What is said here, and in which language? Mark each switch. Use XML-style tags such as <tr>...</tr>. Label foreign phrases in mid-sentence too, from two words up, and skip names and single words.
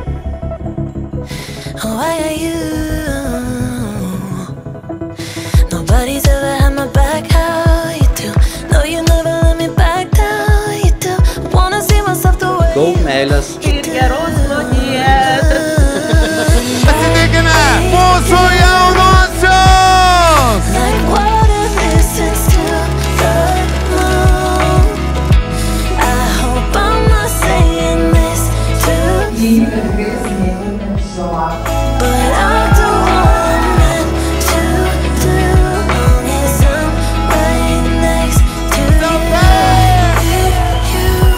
<en>Oh, I got you. Nobody's ever had my back how you do. No, you never let me back down. You do. Wanna see myself the way.</en> <lt>Daug meilės. Ir geros nuodės. Pasitikime mūsų jaunosios!</lt> <en>Like water listens to the moon. I hope I'm not saying this to you, but I'll do all I'm meant to do, long as I'm right next to you.</en>